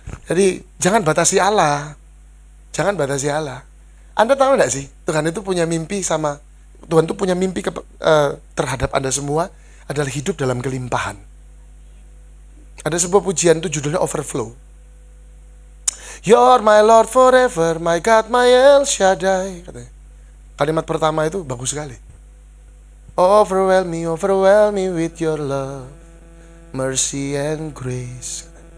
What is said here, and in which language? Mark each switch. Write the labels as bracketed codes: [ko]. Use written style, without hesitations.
[id] Jadi jangan batasi Allah. Jangan batasi Allah. Anda tahu nggak sih, Tuhan itu punya mimpi Tuhan itu punya mimpi terhadap Anda semua adalah hidup dalam kelimpahan. Ada sebuah pujian itu judulnya Overflow. [en] You're my Lord forever, my God, my El Shaddai. [id] Katanya. Kalimat pertama itu bagus sekali. [en] Overwhelm me with your love, mercy and grace.